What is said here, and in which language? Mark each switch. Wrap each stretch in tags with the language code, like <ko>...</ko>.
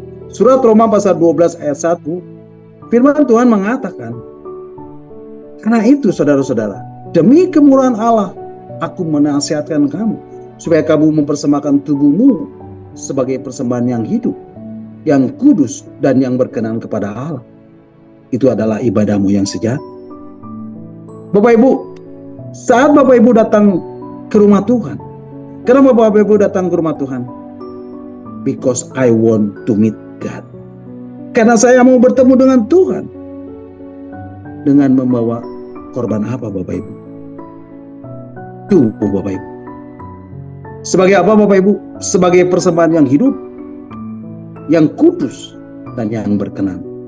<id>Surat Roma pasal 12 ayat 1, firman Tuhan mengatakan, karena itu saudara-saudara, demi kemurahan Allah, aku menasihatkan kamu, supaya kamu mempersembahkan tubuhmu sebagai persembahan yang hidup, yang kudus dan yang berkenan kepada Allah. Itu adalah ibadahmu yang sejati. Bapak Ibu, saat Bapak Ibu datang ke rumah Tuhan, kenapa Bapak Ibu datang ke rumah Tuhan?</id> <en>Because I want to meet God.</en> <id>Karena saya mau bertemu dengan Tuhan. Dengan membawa korban apa Bapak Ibu? Tubuh Bapak Ibu. Sebagai apa Bapak Ibu? Sebagai persembahan yang hidup, yang kudus dan yang berkenan.</id>